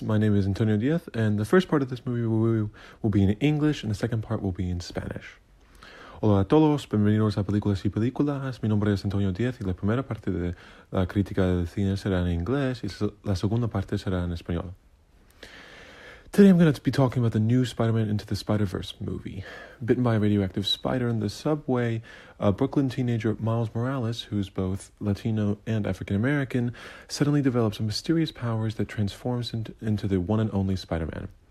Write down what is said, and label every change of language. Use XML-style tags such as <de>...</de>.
<en>My name is Antonio Diaz, and the first part of this movie will be in English, and the second part will be in Spanish.</en> <es>Hola a todos, bienvenidos a Peliculas y Peliculas. Mi nombre es Antonio Díaz y la primera parte de la crítica del cine será en inglés y la segunda parte será en español.</es> <en>Today I'm going to be talking about the new Spiderman Into the Spiderverse movie. Bitten by a radioactive spider in the subway, a Brooklyn teenager, Miles Morales, who's both Latino and African American, suddenly develops mysterious powers that transforms into the one and only Spider-Man.</en>